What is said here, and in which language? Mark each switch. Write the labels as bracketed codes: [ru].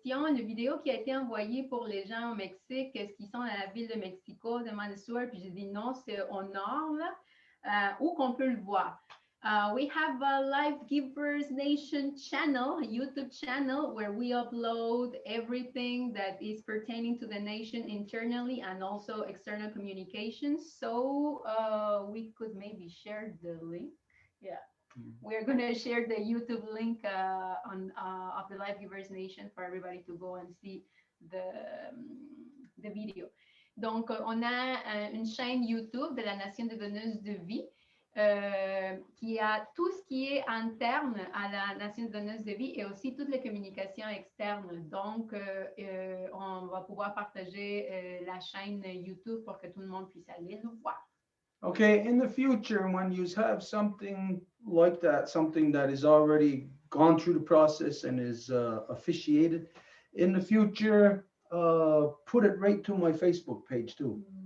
[fr] Une vidéo qui a été envoyée pour les gens au Mexique, est-ce qu'ils sont à la ville de Mexico, demande Stuart, puis j'ai dit non, c'est au nord, là, où qu'on peut le voir. [en] We have a Life Givers Nation channel, a YouTube channel, where we upload everything that is pertaining to the nation internally and also external communications. So we could maybe share the link. Yeah, we're going to share the YouTube link of the Life Givers Nation for everybody to go and see the video. [fr] Donc, on a une chaîne YouTube de la Nation des Donneuses de Vie. Qui a tout ce qui est interne à la Nation donneuse de vie et aussi toutes les communications externes. Donc, on va pouvoir partager la chaîne YouTube pour que tout le monde puisse aller le voir. [en] Okay, in the future, when you have something like that, something that is already gone through the process and is officiated, in the future, put it right to my Facebook page too.